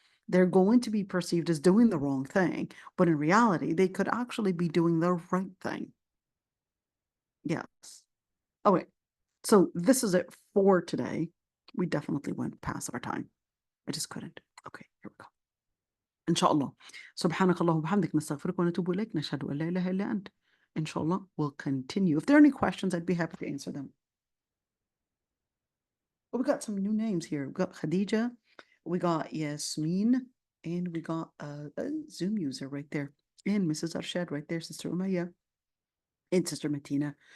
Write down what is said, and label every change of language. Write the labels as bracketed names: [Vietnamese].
[English] They're going to be perceived as doing the wrong thing, but in reality, they could actually be doing the right thing. Yes. Okay, so this is it for today. We definitely went past our time. I just couldn't. Okay, here we go. Inshallah. [Arabic] سبحانك اللهم وبحمدك نستغفرك ونتوب إليك نشهد أن لا إله إلا أنت. [English] Inshallah, we'll continue. If there are any questions, I'd be happy to answer them. Oh, we got some new names here. We got Khadija, we got Yasmin, and we got a Zoom user right there. And Mrs. Arshad right there, Sister Umayya, and Sister Matina.